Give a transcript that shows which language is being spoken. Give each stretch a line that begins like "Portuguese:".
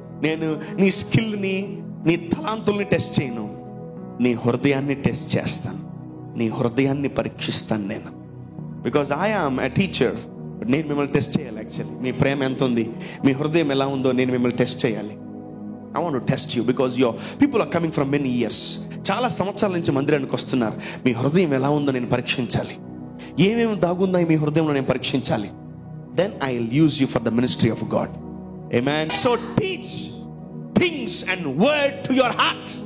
Telugu: నేను నీ స్కిల్ని, నీ తలాంతుల్ని టెస్ట్ చేయను, నీ హృదయాన్ని టెస్ట్ చేస్తాను. నీ హృదయాన్ని పరీక్షిస్తాను నేను.
English: Because I am a teacher.
Telugu: నేను మిమ్మల్ని టెస్ట్ చేయాలి. యాక్చువల్లీ మీ ప్రేమ ఎంత ఉంది, మీ హృదయం ఎలా ఉందో నేను మిమ్మల్ని టెస్ట్ చేయాలి.
English: I want to test you because your people are coming from many years.
Telugu: చాలా సంవత్సరాల నుంచి మందిరానికి వస్తున్నారు. మీ హృదయం ఎలా ఉందో నేను పరీక్షించాలి. ఏమేమి దాగుందో మీ హృదయంలో నేను పరీక్షించాలి.
English: Then I'll use you for the ministry of God. Amen. So teach things and word to your heart.